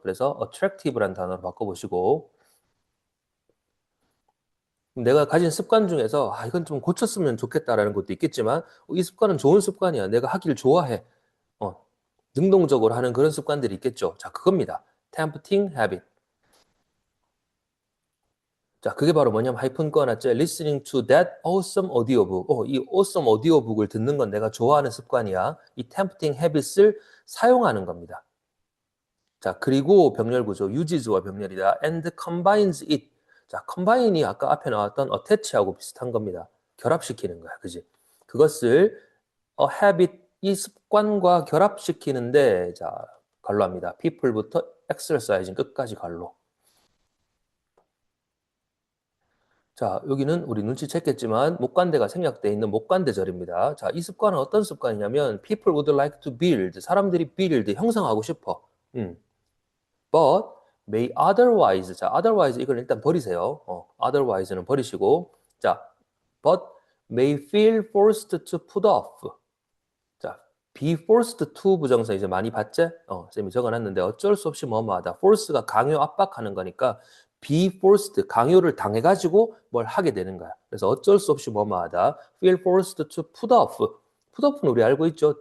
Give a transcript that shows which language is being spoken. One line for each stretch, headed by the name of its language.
Korean: 그래서 attractive라는 단어로 바꿔보시고 내가 가진 습관 중에서 이건 좀 고쳤으면 좋겠다라는 것도 있겠지만 이 습관은 좋은 습관이야. 내가 하기를 좋아해. 능동적으로 하는 그런 습관들이 있겠죠. 자, 그겁니다. tempting habit. 자, 그게 바로 뭐냐면 하이픈 꺼놨죠.
English: Listening to that awesome audiobook.
Korean: 이 awesome audiobook을 듣는 건 내가 좋아하는 습관이야. 이 tempting habits을 사용하는 겁니다. 자, 그리고 병렬 구조, uges와 병렬이다.
English: and combines it.
Korean: 자, combine이 아까 앞에 나왔던 attach하고 비슷한 겁니다. 결합시키는 거야. 그지? 그것을 habit, 이 습관과 결합시키는데, 자, 갈로 합니다. people부터 exercise 끝까지 갈로. 자, 여기는 우리 눈치챘겠지만 목관대가 생략되어 있는 목관대절입니다. 자, 이 습관은 어떤 습관이냐면
English: people would like to build,
Korean: 사람들이 build, 형성하고 싶어.
English: But may otherwise, 자, otherwise
Korean: 이걸 일단 버리세요. otherwise는 버리시고, 자,
English: but may feel forced to put off.
Korean: 자, be forced to 부정사 이제 많이 봤지? 쌤이 적어놨는데 어쩔 수 없이 뭐뭐하다. force가 강요, 압박하는 거니까 be forced, 강요를 당해가지고 뭘 하게 되는 거야. 그래서 어쩔 수 없이 뭐뭐하다.
English: feel forced to put off.
Korean: put off는 우리 알고 있죠?